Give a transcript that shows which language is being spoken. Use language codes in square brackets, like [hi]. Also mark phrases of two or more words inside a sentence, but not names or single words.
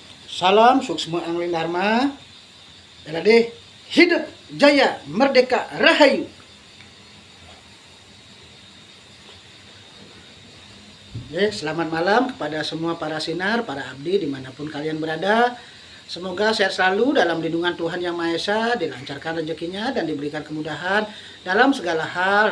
[id] Salam suksma angling dharma. Elade hidup jaya merdeka rahayu. Selamat malam kepada semua para sinar, para abdi dimanapun kalian berada. Semoga sehat selalu dalam lindungan Tuhan Yang Maha Esa, dilancarkan rezekinya dan diberikan kemudahan dalam segala hal.